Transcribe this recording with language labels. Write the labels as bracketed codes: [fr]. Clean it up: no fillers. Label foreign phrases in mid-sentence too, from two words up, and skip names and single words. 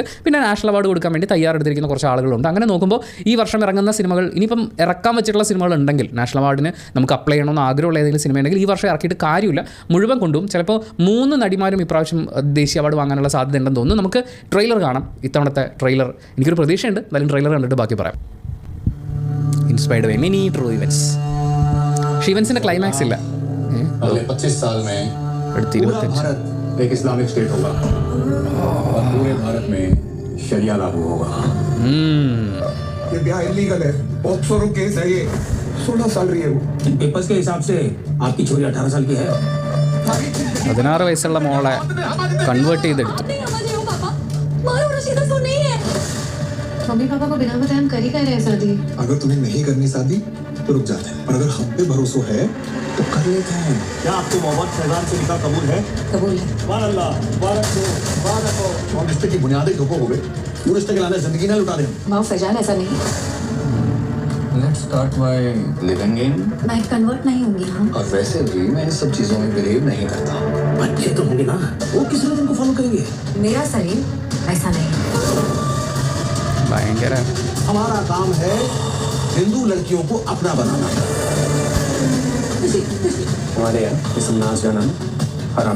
[ml] പിന്നെ നാഷണൽ അവാർഡ് കൊടുക്കാൻ വേണ്ടി തയ്യാറെടുത്തിരിക്കുന്ന കുറച്ച് ആളുകളുണ്ട്. അങ്ങനെ നോക്കുമ്പോൾ ഈ വർഷം ഇറങ്ങുന്ന സിനിമകൾ ഇനിയിപ്പം ഇറക്കാൻ വെച്ചിട്ടുള്ള സിനിമകൾ ഉണ്ടെങ്കിൽ നാഷണൽ അവാർഡിന് നമുക്ക് അപ്ലൈ ചെയ്യണമെന്ന് ആഗ്രഹമുള്ള ഏതെങ്കിലും സിനിമ ഉണ്ടെങ്കിൽ ഈ വർഷം ഇറക്കിയിട്ട് കാര്യമില്ല. മുഴുവൻ കൊണ്ടും ചിലപ്പോൾ 3 നടിമാരും ഇപ്രാവശ്യം ദേശീയ അവാർഡ് വാങ്ങാനുള്ള സാധ്യത ഉണ്ടെന്ന് തോന്നുന്നു. നമുക്ക് ട്രെയിലർ കാണാം. ഇത്തവണത്തെ ട്രെയിലർ എനിക്കൊരു പ്രതീക്ഷയുണ്ട്. എന്തായാലും ട്രെയിലർ കണ്ടിട്ട് ബാക്കി പറയാം. [en] Inspired by many true events. [ml] പക്ഷേ ഇവൻസിൻ്റെ ക്ലൈമാക്സ് ഇല്ല. [hi] 25 साल में [ml] അടുത്ത 25 [hi] एक इस्लामिक स्टेट होगा और पूरे भारत में शरिया लागू होगा. ये ब्याह इलीगल है. पॉक्सो केस है ये. 16 साल रही है वो. पेपर्स के हिसाब से आपकी छोरी 18 साल की है. [ml] 16 വയസ്സുള്ള മോളെ കൺവേർട്ട് ചെയ്തെടുത്തു. [hi] मम्मी पापा को बिना बताए हम कर ही रहे हैं शादी. अगर तुम्हें नहीं करनी शादी तो रुक जाते हैं, पर अगर हम पे भरोसा है तो कर लेते हैं. क्या आपको मोहम्मद फैजान से निकाह कबूल है? कबूल है. [ar] سبحان الله, [hi] मुबारक हो, मुबारक हो. और रिश्ते की बुनियादी धोखा हो गए. वो रिश्ते के लाने जिंदगी ना लुटा दें. माँ फैजान ऐसा नहीं. [en] Let's start by living in. [hi] मैं कन्वर्ट नहीं होंगी. हाँ. और वैसे भी मैं इन सब चीजों में बिलीव नहीं करता. बच्चे तो होंगे ना, वो किस तरह तुमको फॉलो करेंगे? मेरा शरीर ऐसा नहीं. [ml] ഭയങ്കര [hi] हमारा काम है हिंदू लड़कियों को अपना बनाना. हमारे यहाँ ये सब नाच गाना हराम है.